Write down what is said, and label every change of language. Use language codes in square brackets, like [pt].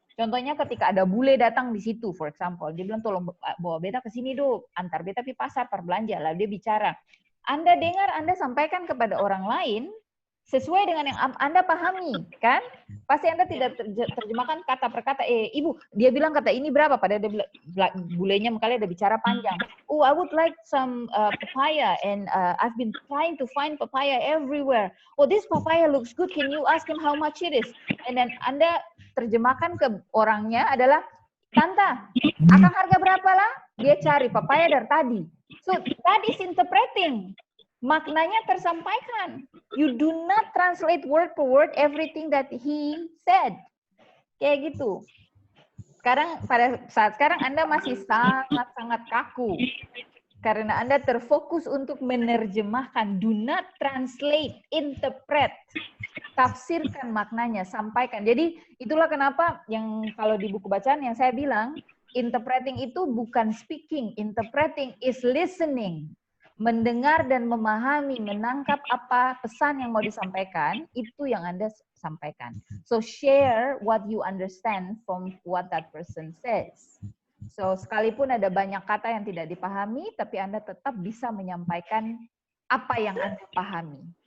[id] Contohnya ketika ada bule datang di situ, [en] for example, [id] dia bilang tolong bawa beta ke sini dulu, antar beta pergi pasar, berbelanja, lalu dia bicara. Anda dengar, Anda sampaikan kepada orang lain sesuai dengan yang Anda pahami, kan? Pasti Anda tidak terjemahkan kata per kata. Ibu, dia bilang kata ini berapa? Padahal dia bilang, bulenya makanya ada bicara panjang. [en] Oh, I would like some papaya, and I've been trying to find papaya everywhere. Oh, this papaya looks good. Can you ask him how much it is? And then [id] Anda terjemahkan ke orangnya adalah, Tante, akan harga berapa lah? Dia cari papaya dari tadi. [en] So, that is interpreting. [id] Maknanya tersampaikan. [en] You do not translate word per word everything that he said. [id] Kayak gitu. Sekarang, pada saat sekarang Anda masih sangat-sangat kaku. Karena Anda terfokus untuk menerjemahkan. [en] Do not translate, interpret. [id] Tafsirkan maknanya, sampaikan. Jadi itulah kenapa yang kalau di buku bacaan yang saya bilang, interpreting itu bukan speaking, [en] interpreting is listening. [id] Mendengar dan memahami, menangkap apa pesan yang mau disampaikan, itu yang Anda sampaikan. [en] So share what you understand from what that person says. [id] So sekalipun ada banyak kata yang tidak dipahami, tapi Anda tetap bisa menyampaikan apa yang Anda pahami.